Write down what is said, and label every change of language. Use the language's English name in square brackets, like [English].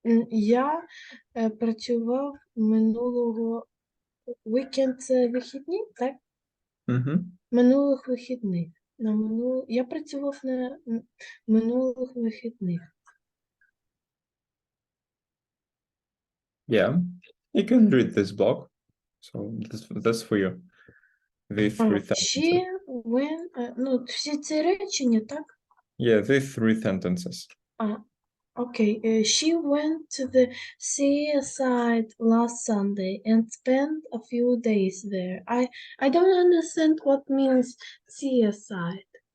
[Ukrainian] Я працював минулого weekend це вихідні, так? Mm-hmm. Минулих вихідних. Я працював на минулих вихідних. [English] Yeah, you can read this block. So that's for you. These three sentences. She went, [Ukrainian] всі ці речення, так? [English] Yeah, these three sentences. Okay, she went to the seaside last Sunday and spent a few days there. I don't understand what means seaside.